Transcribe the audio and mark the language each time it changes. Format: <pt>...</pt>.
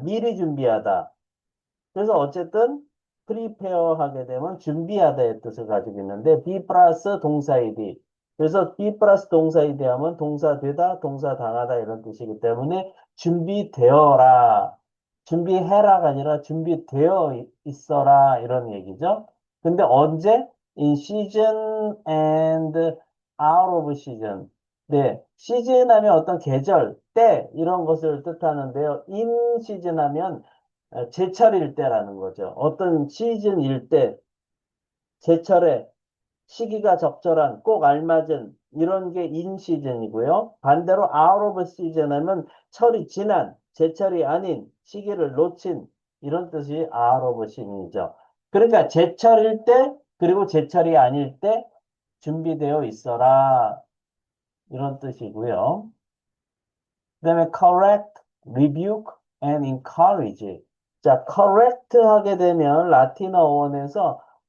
<ko>미리 준비하다. 그래서 어쨌든 prepare 하게 되면 준비하다의 뜻을 가지고 있는데 be 플러스 동사이디. 그래서 be 플러스 동사이디 하면 동사 되다, 동사 당하다 이런 뜻이기 때문에 준비되어라. 준비해라가 아니라 준비되어 있어라 이런 얘기죠. 근데 언제?</ko> <en>In season and out of season.</en> <ko>네, 시즌 하면 어떤 계절, 때 이런 것을 뜻하는데요. in season 하면 제철일 때라는 거죠. 어떤 시즌일 때, 제철에 시기가 적절한, 꼭 알맞은 이런 게 인 시즌이고요. 반대로 out of season 하면 철이 지난, 제철이 아닌, 시기를 놓친 이런 뜻이 out of season이죠. 그러니까 제철일 때, 그리고 제철이 아닐 때 준비되어 있어라 이런 뜻이고요. 그다음에</ko> <en>correct, rebuke, and encourage.</en> <ko>자, correct 하게 되면 라틴어 원에서</ko>